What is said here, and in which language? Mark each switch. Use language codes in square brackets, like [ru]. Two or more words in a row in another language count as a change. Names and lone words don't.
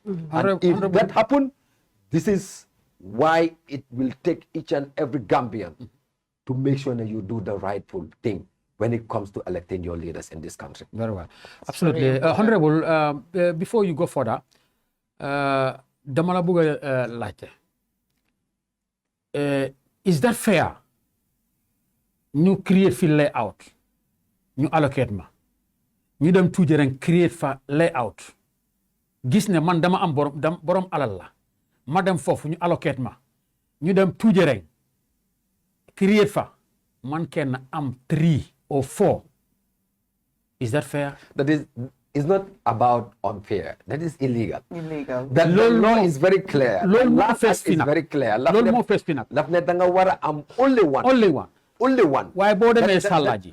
[en] And if that happens, this is why it will take each and every Gambian to make sure that you do the rightful thing when it comes to electing your leaders in this country. Very well. Absolutely. Honorable, before you go further, Damala Buga Laite, is that fair? [wo] Ñu create fi layout ñu allocate ma ñu dem tuuti ren create fa layout gis ne man dama am borom alal la ma dem foofu ñu allocate ma ñu dem tuuti ren create fa man kenn am 3 or 4. [en] Is that fair? That is, it's not about unfair. That is illegal. The law is very clear. The law is very clear. Only one. Why bother me Salagi?